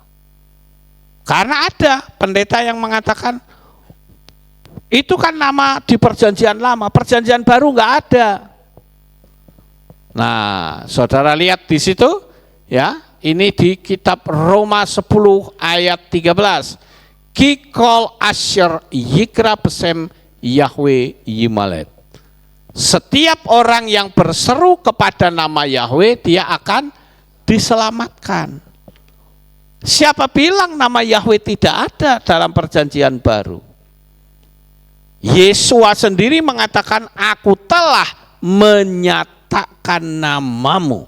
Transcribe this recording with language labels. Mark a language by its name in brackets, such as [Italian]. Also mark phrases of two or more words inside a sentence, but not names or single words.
[Indonesian] Karena ada pendeta yang mengatakan itu kan nama di perjanjian lama, perjanjian baru nggak ada. Nah, saudara lihat di situ, ya, ini di kitab Roma 10 ayat 13. [Hebrew] כי כל אשר יקרא בשם יהוה ימלט. [Indonesian] Setiap orang yang berseru kepada nama Yahweh, dia akan diselamatkan. Siapa bilang nama Yahweh tidak ada dalam perjanjian baru? Yesua sendiri mengatakan, aku telah menyatakan namamu.